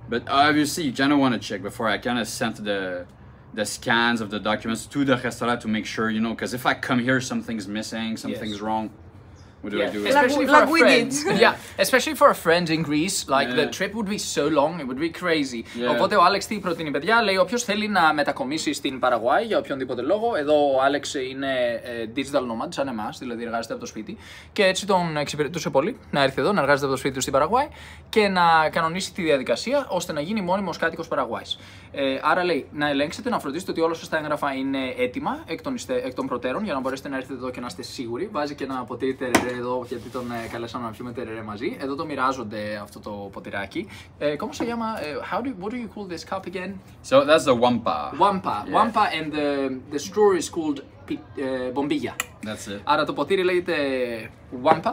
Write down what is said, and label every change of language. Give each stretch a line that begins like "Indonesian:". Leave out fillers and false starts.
English: But obviously, you kind of want to check before. I kind of sent the scans of the documents to the restaurant to make sure, because if I come here, something's missing, something's wrong. What do I do? Especially for a friend. Especially for a friend in Greece, like the trip would be so long, it would be crazy.
Greek: Οπότε ο Άλεξ τι προτείνει, παιδιά, λέει όποιος θέλει να μετακομίσει στην Παραγουάη για οποιονδήποτε λόγο. Εδώ ο Άλεξ είναι digital nomad, σαν εμάς, δηλαδή εργάζεται από το σπίτι. Και έτσι τον εξυπηρετούσε πολύ να έρθει εδώ, να εργάζεται από το σπίτι του στην Παραγουάη και να κανονίσει τη διαδικασία ώστε να γίνει μόνιμος κάτοικος Παραγουάης. Άρα λέει να ελέγξετε, να φροντίσετε ότι όλα σας τα έγγραφα είναι έτοιμα εκ των προτέρων για να μπορέσετε να έρθετε εδώ και να είστε σίγουροι. Βάζει και ένα ποτήρι τερερέ εδώ γιατί τον καλέσαμε να πιούμε τερερέ μαζί. Εδώ το μοιράζονται αυτό το ποτηράκι.
Spanish: ¿Cómo se llama?
English: What do you call this cup again? So that's the wampa. Wampa. Wampa, and the straw is called
Greek: μπομπίγια.
English: That's it.
Greek: Άρα το ποτήρι λέγεται wampa.